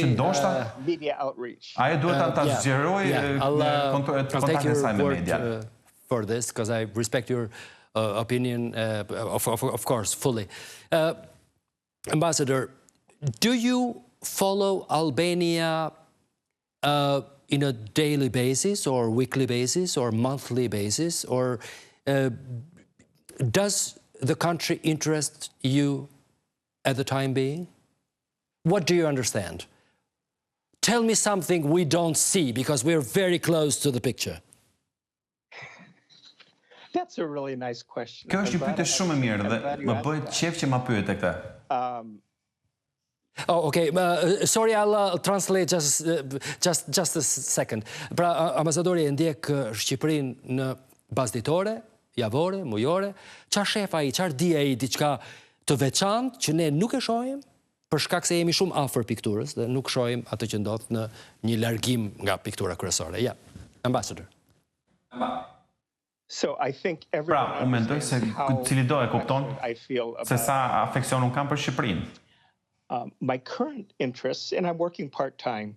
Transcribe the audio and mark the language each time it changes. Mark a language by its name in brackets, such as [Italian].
[Albanian] që ndoshta ajo duhet ta zgjerojë kontaktin e saj me media. [English] For this, because I respect your opinion, of course, fully. Ambassador, do you follow Albania in a daily basis or weekly basis or monthly basis, or does the country interest you at the time being? What do you understand? Tell me something we don't see, because we're very close to the picture. That's a really nice question. [Albanian] Kjo është një pyetje shumë e mirë dhe më bëhet qejf që ma pyete këtë. [English] Oh, okay. Sorry, I'll translate just a second. [Albanian] Pra, ambasadori e ndjek Shqipërinë në bazë ditore, javore, mujore. Çfarë shef ai, çfarë di ai, diçka të veçantë që ne nuk e shohim, për shkak se jemi shumë afër pikturës dhe nuk shohim atë që ndodh në një largim nga piktura kryesore. Ja, Ambassador. Pra, unë mendoj se cili do e kupton se sa afeksion unë kam për Shqipërinë. [English] My current interests, and I'm working part-time.